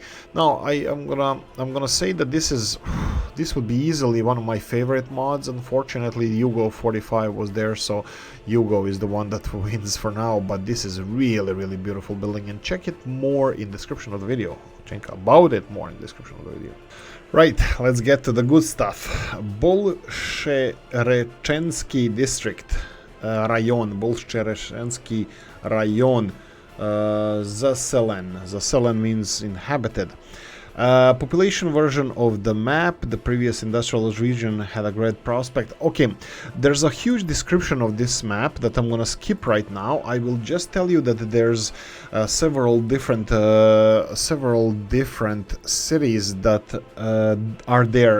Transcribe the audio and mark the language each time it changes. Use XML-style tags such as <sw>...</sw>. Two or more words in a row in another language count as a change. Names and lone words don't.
<en>Now I'm gonna say that this would be easily one of my favorite mods. Unfortunately, Yugo 45 was there, so Yugo is the one that wins for now. But this is a really beautiful building, and check it more in the description of the video. Check about it more in the description of the video. Right, let's get to the good stuff.</en> <ru>Большереченский district, район, Большереченский район, заселён.</ru> <en>Заселён means inhabited. Population version of the map. The previous industrial region had a great prospect. Okay, there's a huge description of this map that I'm gonna skip right now. I will just tell you that there's several different cities that are there.</en>